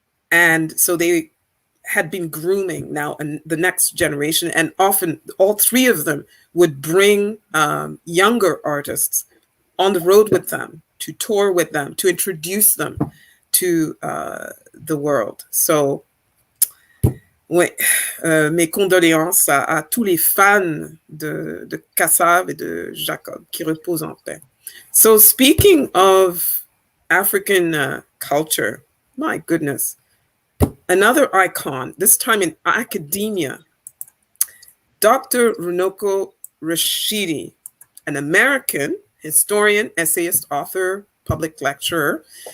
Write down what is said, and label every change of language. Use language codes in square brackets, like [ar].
[en] And so they had been grooming now and the next generation, and often all three of them would bring younger artists on the road with them, to tour with them, to introduce them to the world. [fr] So mes condoléances à tous les fans de Kassav et de Jacob, qui reposent en paix. [en] So speaking of African culture, my goodness, another icon, this time in academia, Dr. Runoko Rashidi, an American historian, essayist, author, public lecturer.